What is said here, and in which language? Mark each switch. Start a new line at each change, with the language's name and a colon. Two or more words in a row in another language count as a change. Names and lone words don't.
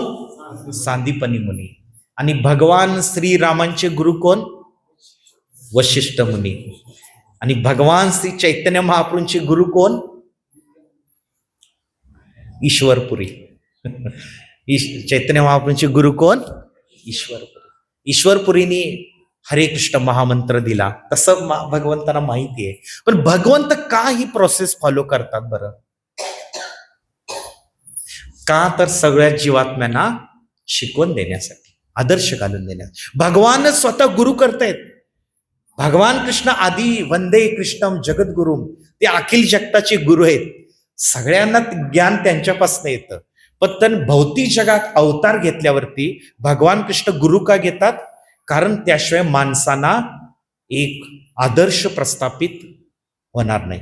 Marathi: सांदीपनी मुनी. आणि भगवान श्रीरामांचे गुरु कोण? वशिष्ठ मुनी. आणि भगवान श्री चैतन्य महाप्रभूंचे गुरु कोण? ईश्वरपुरी. चैतन्य महाप्रभूंचे गुरु कोण? ईश्वरपुरी. ईश्वरपुरीने हरे कृष्ण महामंत्र दिला. तसं भगवंतांना माहिती आहे. पण भगवंत का ही
English: process follow
Marathi: करतात बरं? का तर सगळ्या जीवात्म्यांना शिकवण देण्यासाठी, आदर्श घालून देण्यासाठी. भगवान स्वतः गुरु करतायत.
Sanskrit: भगवान कृष्ण आदी वंदे कृष्णम जगद्गुरुम,
Marathi: ते अखिल जगताचे गुरु आहेत. सगळ्यांना ज्ञान त्यांच्यापासून येतं. पण भौतिक जगात अवतार घेतल्यावरती भगवान कृष्ण गुरु का घेतात? कारण त्याशिवाय माणसांना एक आदर्श प्रस्थापित होणार नाही.